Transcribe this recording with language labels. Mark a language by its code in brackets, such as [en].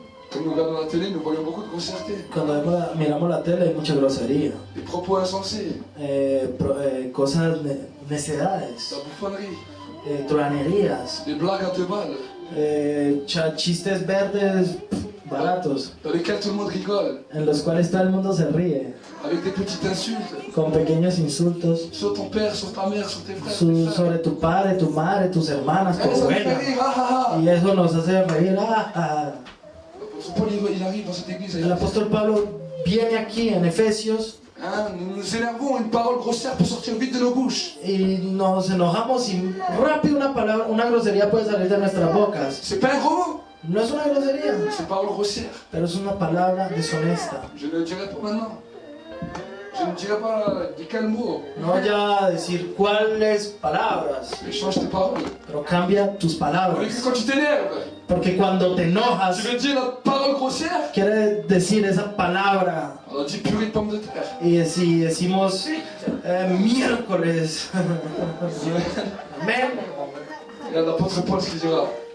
[fr] Comme nous regardons la télé, nous voyons beaucoup de grossièreté. [es] Cuando miramos la tele hay mucha grosería, [fr] Des propos insensés, [es] cosas, de necedades, [fr] la bouffonnerie, [es] truanerías, [fr] des blagues à deux balles, [es] chistes verdes baratos, [fr] dans lesquels tout le monde rigole, [es] en los cuales todo el mundo se ríe, [fr] avec des petites insultes [es] con pequeños insultos [fr] sur ton père, sur ta mère, sur tes frères. tes sœurs. [es] sobre tu padre, tu madre, tus hermanas, tu [fr] Eh, ça me fait [es] abuela. [fr] rire, ah, ah, ah. [es] Y eso nos hace reír. [fr] L'apôtre Paul, il arrive dans cette église. [es] El apóstol Pablo viene aquí en Efesios [fr] Hein, nous nous énervons, une parole grossière peut sortir vite de nos bouches. [es] y nos enojamos y rápido una grosería puede salir de nuestras bocas. [fr] C'est pas un gros mot, [es] No es una grosería, [fr] c'est une parole grossière. [es] pero es una palabra deshonesta. [fr] Je ne le dirai pas maintenant. Je ne dirai pas de quel mot, [es] No ya decir cuáles palabras, [fr] mais change tes paroles. [es] pero cambia tus [fr] Au lieu que [es] palabras. [fr] quand tu t'énerves, [es] Porque cuando te enojas, [fr] tu veux dire la parole grossière, [es] quiere decir esa palabra. [fr] on a dit purée de pommes de terre. [es] Y si decimos miércoles, amén. [fr] Et l'apôtre Paul, ce qu'il dira,